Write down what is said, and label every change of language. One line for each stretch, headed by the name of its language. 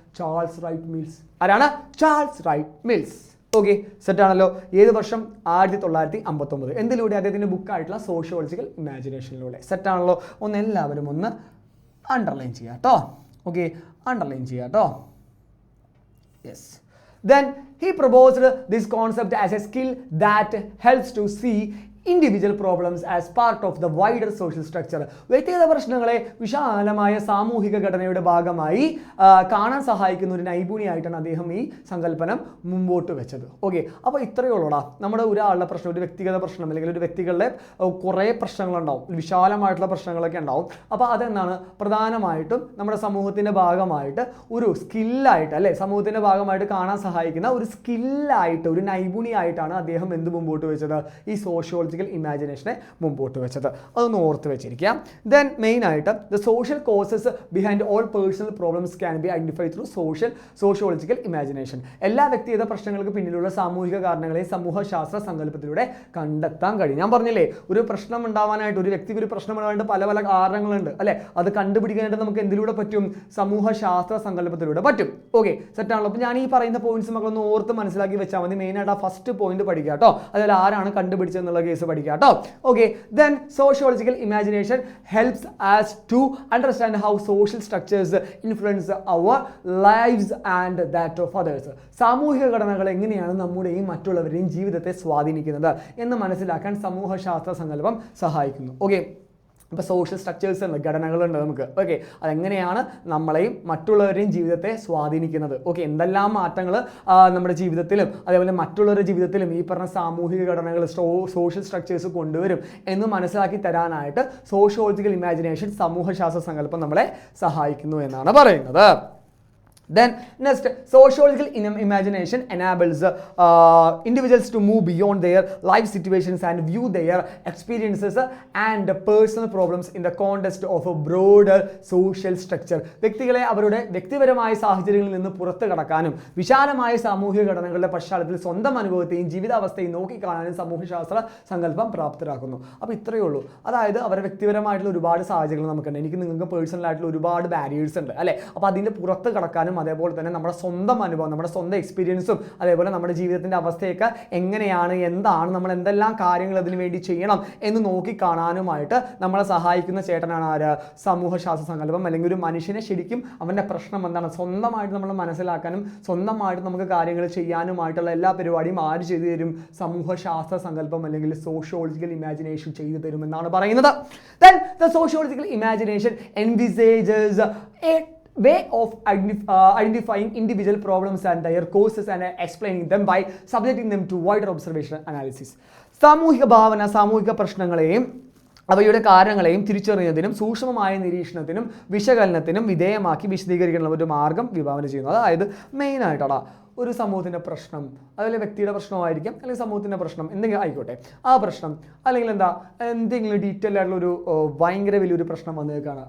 Malayalam: Charles right mills. ആരാണ്? Charles right mills. Okay, സെറ്റാണല്ലോ. ഏത് വർഷം? 1959. എന്തിലൂടെ? അദ്ദേഹത്തിൻ്റെ ബുക്കായിട്ടുള്ള സോഷ്യോളജിക്കൽ ഇമാജിനേഷനിലൂടെ. സെറ്റാണല്ലോ. ഒന്ന് എല്ലാവരും ഒന്ന് അണ്ടർലൈൻ ചെയ്യാം കേട്ടോ. ഓക്കെ, അണ്ടർലൈൻ ചെയ്യാം കേട്ടോ. Yes.
English: Then he proposed this concept as a skill that helps to see individual problems as part of the wider social structure.
Malayalam: വ്യക്തിഗത പ്രശ്നങ്ങളെ വിശാലമായ സാമൂഹിക ഘടനയുടെ ഭാഗമായി കാണാൻ സഹായിക്കുന്ന ഒരു നൈപുണ്യമായിട്ടാണ് അദ്ദേഹം ഈ സങ്കല്പനം മുമ്പോട്ട് വെച്ചത്. ഓക്കെ, അപ്പോൾ ഇത്രയേ ഉള്ളൂടാ. നമ്മുടെ ഒരാളുടെ പ്രശ്നം, ഒരു വ്യക്തിഗത പ്രശ്നം അല്ലെങ്കിൽ ഒരു വ്യക്തികളുടെ കുറേ പ്രശ്നങ്ങളുണ്ടാവും, വിശാലമായിട്ടുള്ള പ്രശ്നങ്ങളൊക്കെ ഉണ്ടാവും. അപ്പോൾ അതെന്താണ് പ്രധാനമായിട്ടും നമ്മുടെ സമൂഹത്തിൻ്റെ ഭാഗമായിട്ട് ഒരു സ്കില്ലായിട്ട് അല്ലേ, സമൂഹത്തിൻ്റെ ഭാഗമായിട്ട് കാണാൻ സഹായിക്കുന്ന ഒരു സ്കില്ലായിട്ട് ഒരു നൈപുണ്യമായിട്ടാണ് അദ്ദേഹം എന്ത് മുമ്പോട്ട് വെച്ചത്? ഈ സോഷ്യോളജിക്കൽ ഇമാജിനേഷനെ മുമ്പോട്ട് വെച്ചത്. അതൊന്ന് ഓർത്ത് വെച്ചിരിക്കാം.
English: then main
Malayalam: ആയിട്ട്
English: The social causes behind all personal problems can be identified through sociological imagination.
Malayalam: എല്ലാ വ്യക്തിഗത പ്രശ്നങ്ങൾക്ക് പിന്നിലുള്ള സാമൂഹിക കാരണങ്ങളെ സമൂഹശാസ്ത്ര സങ്കല്പത്തിലൂടെ കണ്ടെത്താൻ കഴിയും. ഞാൻ പറഞ്ഞില്ലേ, ഒരു പ്രശ്നം ഉണ്ടാവാനായിട്ട്, ഒരു വ്യക്തിക്ക് ഒരു പ്രശ്നം ഉണ്ടാവാനായിട്ട് പല പല കാരണങ്ങളുണ്ട് അല്ലെ. അത് കണ്ടുപിടിക്കാനായിട്ട് നമുക്ക് എന്തിലൂടെ പറ്റും? സമൂഹശാസ്ത്ര സങ്കല്പത്തിലൂടെ പറ്റും. ഓക്കെ, സെറ്റാണല്ലോ. അപ്പോൾ ഞാൻ ഈ പറയുന്ന പോയിന്റ്സ് നമ്മളൊന്ന് ഓർത്ത് മനസ്സിലാക്കി വെച്ചാൽ മതി. മെയിനായിട്ട് ആ ഫസ്റ്റ് പോയിന്റ് പഠിക്കുക കേട്ടോ. അതിൽ ആരാണ് കണ്ടുപിടിച്ചെന്നുള്ള കേസ് പഠിക്കുക കേട്ടോ.
English: Okay, then sociological imagination helps us to understand how social structures influence our lives and that of others.
Malayalam: സാമൂഹിക ഘടനകൾ എങ്ങനെയാണ് നമ്മുടെയും മറ്റുള്ളവരുടെയും ജീവിതത്തെ സ്വാധീനിക്കുന്നത് എന്ന് മനസ്സിലാക്കാൻ സമൂഹശാസ്ത്ര സങ്കല്പം സഹായിക്കുന്നു. ഓക്കെ, ഇപ്പോൾ സോഷ്യൽ സ്ട്രക്ചേഴ്സ് ഉണ്ട്, ഘടനകളുണ്ട് നമുക്ക്. ഓക്കെ, അതെങ്ങനെയാണ് നമ്മളെയും മറ്റുള്ളവരുടെയും ജീവിതത്തെ സ്വാധീനിക്കുന്നത്. ഓക്കെ, എന്തെല്ലാം മാറ്റങ്ങൾ നമ്മുടെ ജീവിതത്തിലും അതേപോലെ മറ്റുള്ളവരുടെ ജീവിതത്തിലും ഈ പറഞ്ഞ സാമൂഹിക ഘടനകൾ സോഷ്യൽ സ്ട്രക്ചേഴ്സ് കൊണ്ടുവരും എന്ന് മനസ്സിലാക്കി തരാനായിട്ട് സോഷ്യോളജിക്കൽ ഇമാജിനേഷൻ സമൂഹശാസ്ത്ര സങ്കല്പം നമ്മളെ സഹായിക്കുന്നു എന്നാണ് പറയുന്നത്.
English: Then next, sociological imagination enables individuals to move beyond their life situations and view their experiences and personal problems in the context of a broader social structure.
Malayalam: വ്യക്തികളെ അവരുടെ വ്യക്തിപരമായ സാഹചര്യങ്ങളിൽ നിന്ന് പുറത്തു കടക്കാനും വിശാലമായ സാമൂഹിക ഘടനകളുടെ പശ്ചാത്തലത്തിൽ സ്വന്തം അനുഭവത്തെയും ജീവിതാവസ്ഥയും നോക്കിക്കാണാനും സമൂഹശാസ്ത്ര സങ്കല്പം പ്രാപ്തരാക്കുന്നു. അപ്പോൾ ഇത്രയേ ഉള്ളൂ. അതായത് അവരുടെ വ്യക്തിപരമായിട്ടുള്ള ഒരുപാട് സാഹചര്യങ്ങൾ നമുക്കുണ്ട്. എനിക്ക് നിങ്ങൾക്ക് പേഴ്സണലായിട്ടുള്ള ഒരുപാട് ബാരിയേഴ്സ് ഉണ്ട് അല്ലേ. അപ്പോൾ അതിൻ്റെ പുറത്ത് കടക്കാനും അതേപോലെ തന്നെ നമ്മുടെ സ്വന്തം അനുഭവം, നമ്മുടെ സ്വന്തം എക്സ്പീരിയൻസും അതേപോലെ നമ്മുടെ ജീവിതത്തിൻ്റെ അവസ്ഥയൊക്കെ എങ്ങനെയാണ്, എന്താണ്, നമ്മൾ എന്തെല്ലാം കാര്യങ്ങൾ അതിനു വേണ്ടി ചെയ്യണം എന്ന് നോക്കിക്കാണാനുമായിട്ട് നമ്മളെ സഹായിക്കുന്ന ചേട്ടനാണ് ആര്? സമൂഹശാസ്ത്ര സങ്കല്പം. അല്ലെങ്കിൽ ഒരു മനുഷ്യനെ ശരിക്കും അവൻ്റെ പ്രശ്നം എന്താണ് സ്വന്തമായിട്ട് നമ്മൾ മനസ്സിലാക്കാനും സ്വന്തമായിട്ട് നമുക്ക് കാര്യങ്ങൾ ചെയ്യാനുമായിട്ടുള്ള എല്ലാ പരിപാടിയും ആര് ചെയ്തു തരും? സമൂഹശാസ്ത്ര സങ്കല്പം അല്ലെങ്കിൽ സോഷ്യോളജിക്കൽ ഇമാജിനേഷൻ ചെയ്തു തരും എന്നാണ് പറയുന്നത്.
English: Then the sociological imagination envisages a way of identifying individual problems and their causes and explaining them by subjecting them to wider observational analysis.
Malayalam: സാമൂഹിക ഭാവന, സാമൂഹിക പ്രശ്നങ്ങളെയും അവയുടെ കാരണങ്ങളെയും തിരിച്ചറിയുന്നതിനും സൂക്ഷ്മമായ നിരീക്ഷണത്തിനും വിശകലനത്തിനും വിധേയമാക്കി വിശദീകരിക്കാനുള്ള ഒരു മാർഗം വിഭാവന ചെയ്യുന്നു. അതായത് മെയിനായിട്ടാണ് ഒരു സമൂഹത്തിൻ്റെ പ്രശ്നം, അതുപോലെ വ്യക്തിയുടെ പ്രശ്നമായിരിക്കും അല്ലെങ്കിൽ സമൂഹത്തിൻ്റെ പ്രശ്നം എന്തെങ്കിലും ആയിക്കോട്ടെ, ആ പ്രശ്നം അല്ലെങ്കിൽ എന്തെങ്കിലും ഡീറ്റെയിൽ ആയിട്ടുള്ളൊരു ഭയങ്കര വലിയൊരു പ്രശ്നം വന്നേക്കാണ്.